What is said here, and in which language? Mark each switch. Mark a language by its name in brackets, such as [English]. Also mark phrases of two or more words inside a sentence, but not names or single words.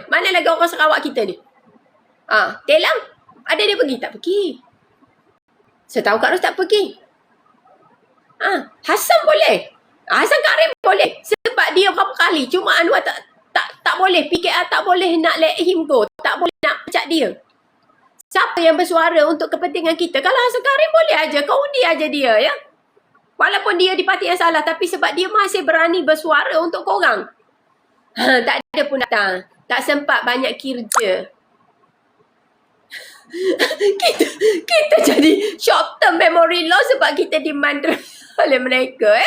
[Malay] Mana lagi orang Sarawak kita ni? Telang, ada dia pergi? Tak pergi. Setahu Kak Ros tak pergi. Hassan boleh. Hasan Karim boleh sebab dia berapa kali. Cuma Anwar tak boleh. PKR tak boleh nak [English] let him go. [Malay] Tak boleh nak pecat dia. Siapa yang bersuara untuk kepentingan kita? Kalau Hasan Karim boleh aja. Kau undi aja dia ya. Walaupun dia di parti yang salah. Tapi sebab dia masih berani bersuara untuk korang. Tak ada pun datang. Tak sempat banyak kerja. kita jadi [English] short term memory loss [Malay] sebab kita dimandra oleh mereka ya.